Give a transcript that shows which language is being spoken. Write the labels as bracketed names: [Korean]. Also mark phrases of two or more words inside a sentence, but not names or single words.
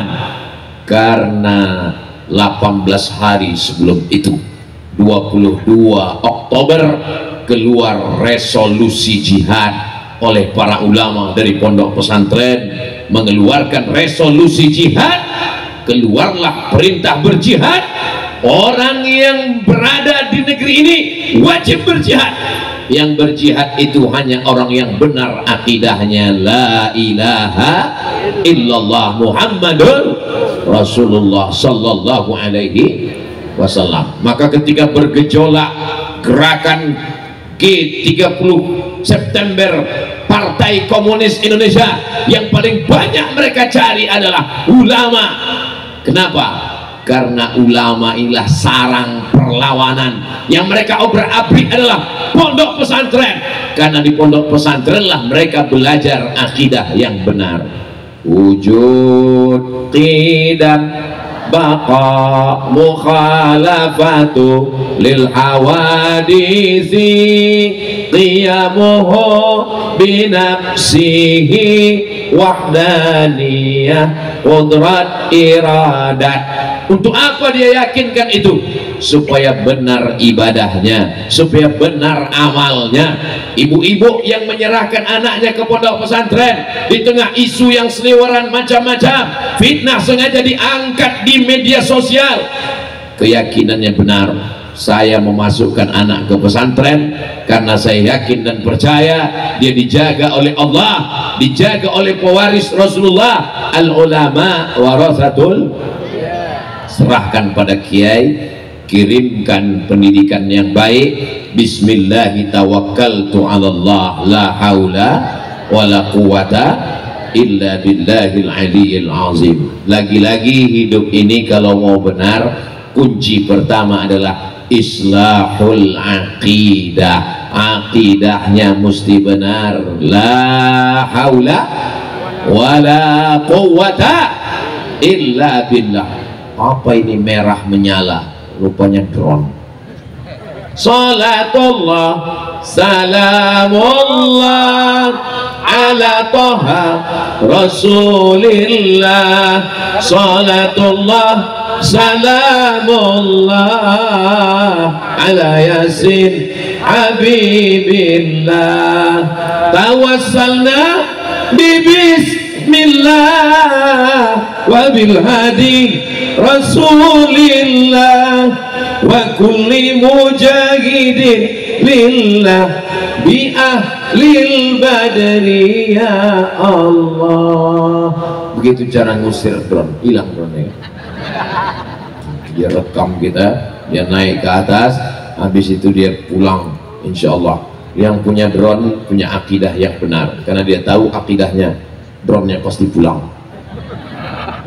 [Indonesian] Karena 18 hari sebelum itu, 22 Oktober, keluar resolusi jihad oleh para ulama dari pondok pesantren, mengeluarkan resolusi jihad. Keluarlah perintah berjihad. Orang yang berada di negeri ini wajib berjihad. Yang berjihad itu hanya orang yang benar akidahnya [Arabic] لا إله إلا الله محمد رسول الله صلى الله عليه وسلم. [Indonesian] Maka ketika bergejolak gerakan G30 September, Partai Komunis Indonesia, yang paling banyak mereka cari adalah ulama. Kenapa? Karena ulama inilah sarang perlawanan. Yang mereka obrak-abrik adalah pondok pesantren, karena di pondok pesantren lah mereka belajar akidah yang benar. [Arabic] وجود قدم بقاء مخالفة للحوادث قيامه بنفسه وحدانية قدرة إرادة. [Indonesian] Untuk apa dia yakinkan itu? Supaya benar ibadahnya, supaya benar amalnya. Ibu-ibu yang menyerahkan anaknya ke pondok pesantren di tengah isu yang seliweran macam-macam, fitnah sengaja diangkat di media sosial, keyakinannya benar. Saya memasukkan anak ke pesantren karena saya yakin dan percaya dia dijaga oleh Allah, dijaga oleh pewaris Rasulullah. [Arabic] العلماء ورثة. [Indonesian] Serahkan pada kiai, kirimkan pendidikan yang baik. [Arabic] بسم الله توكلت على الله لا حول ولا قوة إلا بالله العلي العظيم. [Indonesian] Lagi-lagi hidup ini kalau mau benar, kunci pertama adalah [Arabic] إصلاح العقيدة. [Indonesian] Aqidahnya mesti benar. [Arabic] لا حول ولا قوة إلا بالله. [Indonesian] Apa ini merah menyala? Rupanya drone. [Arabic] صلاة الله سلام الله على طه رسول الله. صلاة الله سلام الله على يس حبيب الله. توسلنا بسم الله وبالهادي رسول الله وكل مجاهد لله بأهل البدر يا الله. [Indonesian] Begitu cara ngusir drone, hilang drone-nya. Dia rekam kita, dia naik ke atas, habis itu dia pulang. [Arabic] إن شاء الله [Indonesian] yang punya drone punya akidah yang benar, karena dia tahu akidahnya, drone-nya pasti pulang.